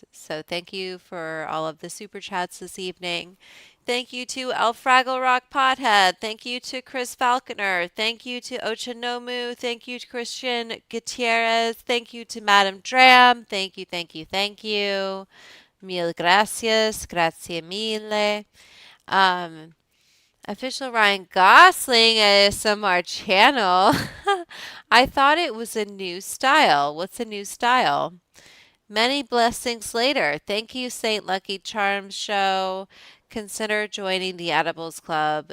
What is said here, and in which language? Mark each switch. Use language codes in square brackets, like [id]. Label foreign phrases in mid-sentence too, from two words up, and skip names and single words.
[en] So thank you for all of the super chats this evening. Thank you to El Fraggle Rock Pothead. Thank you to Chris Falconer. Thank you to Ochanomu. Thank you to Christian Gutierrez. Thank you to Madam Dram. Thank you, thank you, thank you. [es] Mil gracias, [it] grazie mille. [en] Official Ryan Gosling ASMR channel. I thought it was a new style. What's a new style? Many blessings later. Thank you, Saint Lucky Charms Show. Consider joining the Edibles Club.